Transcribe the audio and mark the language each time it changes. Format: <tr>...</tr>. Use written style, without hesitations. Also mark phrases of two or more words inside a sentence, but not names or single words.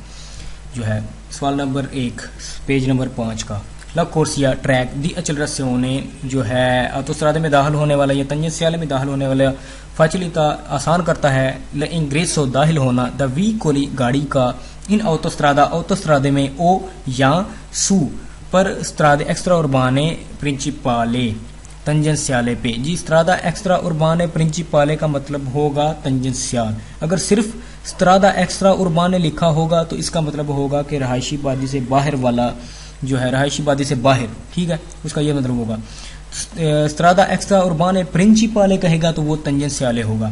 <ur>جو ہے سوال نمبر 1 پیج نمبر 5 کا،</ur> <it>la corsia</it> <ur>ٹریک</ur> <it>di accelerazione</it> <ur>جو ہے آتوسترادے میں داخل ہونے والا یا تنجنسیالے میں داخل ہونے والا فاچلیتا آسان کرتا ہے لانگریسو داخل ہونا</ur> <it>dei veicoli</it> <ur>گاڑی کا ان autostrade میں او یا سو پر</ur> <it>strade extra urbane principale</it> <ur>تنجنسیالے پہ۔ جی</ur> <it>strada extra urbane principale</it> <ur>کا مطلب ہوگا تنجنسیال، اگر صرف</ur> <it>strada extra urbane</it> <ur>لکھا ہوگا تو اس کا مطلب ہوگا کہ رہائشی بادی سے باہر والا جو ہے، رہائشی بادی سے باہر، ٹھیک ہے، اس کا یہ مطلب ہوگا۔</ur> <it>strada extra urbane principale</it> <ur>کہے گا تو وہ تنجنسیالے ہوگا۔</ur>